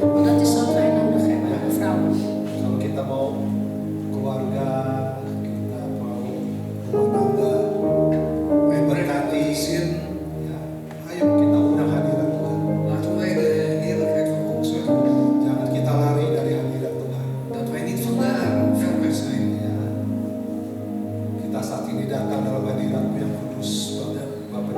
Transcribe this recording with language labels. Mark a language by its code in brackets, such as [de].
[nl] Want dat is wat wij nodig hebben, de vrouwen. [id] Kalau kita mau keluarga, kita mau rumah tangga, berkati, ya, ayo kita undang hadirat Tuhan. [nl] Laten wij de heerlijkheid van God zoeken. [id] Jangan kita lari dari hadirat Tuhan. [nl] Dat wij niet vandaar ver weg zijn. [id] Ya. Kita saat ini datang dalam hadirat-Mu yang kudus, Bapak di